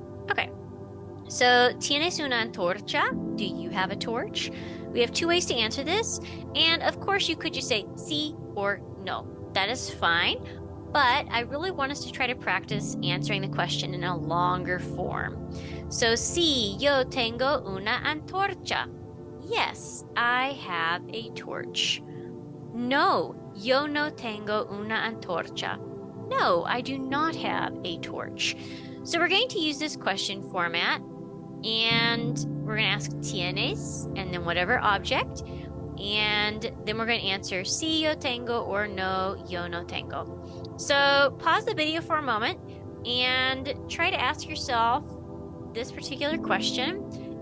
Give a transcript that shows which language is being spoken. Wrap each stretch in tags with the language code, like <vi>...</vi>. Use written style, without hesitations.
<es>Okay, so ¿tienes una antorcha?</es> <en>Do you have a torch? We have 2 ways to answer this, and of course you could just say sí or no. That is fine, but I really want us to try to practice answering the question in a longer form.</en> <es>So sí, yo tengo una antorcha.</es> <en>Yes, I have a torch.</en> <es>No, yo no tengo una antorcha.</es> <en>No, I do not have a torch. So we're going to use this question format, and we're going to ask tienes, and then whatever object, and then we're going to answer</en> <es>sí, yo tengo,</es> <en>or</en> <es>no, yo no tengo.</es> <en>So pause the video for a moment and try to ask yourself this particular question.</en>